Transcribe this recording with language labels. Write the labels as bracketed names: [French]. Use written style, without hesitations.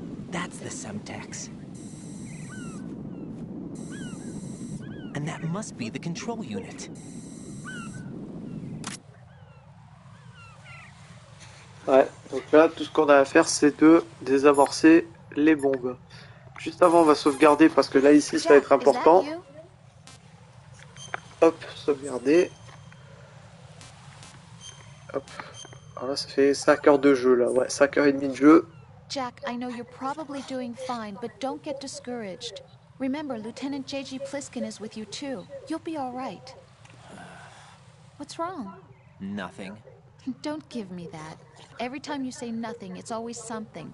[English] That's the Semtex. And that must be the control unit. [French] Ouais, donc là, tout ce qu'on a à faire, c'est de désamorcer les bombes. Juste avant, on va sauvegarder parce que là, ici, ça va être important. Hop, sauvegarder. Hop. Alors là, ça fait 5 heures de jeu, là. Ouais, 5 heures et demie de jeu. [English] Jack, I know you're probably doing fine, but don't get discouraged. Remember, Lieutenant J.G. Pliskin is with you too. You'll be all right. What's wrong? Nothing. Don't give me that. Every time you say nothing, it's always something.